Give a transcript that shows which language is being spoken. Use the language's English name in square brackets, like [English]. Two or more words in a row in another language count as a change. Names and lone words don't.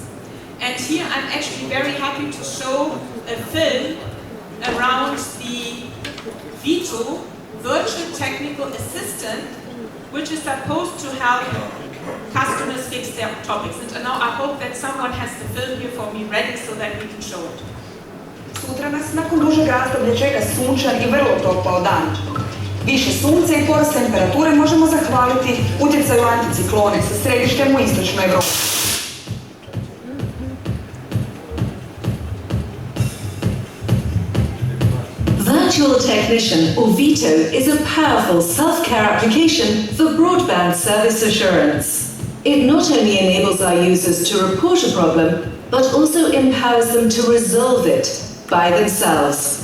[English] And here I'm actually very happy to show a film around the Vito virtual technical assistant, which is supposed to help customers fix their topics. And now I hope that someone has the film here for me ready so that we can show it. [Croatian] Sutra nas nakon dužeg razdoblja čeka sunčan i vrlo toplao dan. Više sunca i porast temperature možemo zahvaliti utjecaju anticiklone sa središtem u istočnoj Evropi. [English] Virtual Technician, or Vito, is a powerful self-care application for broadband service assurance. It not only enables our users to report a problem, but also empowers them to resolve it by themselves.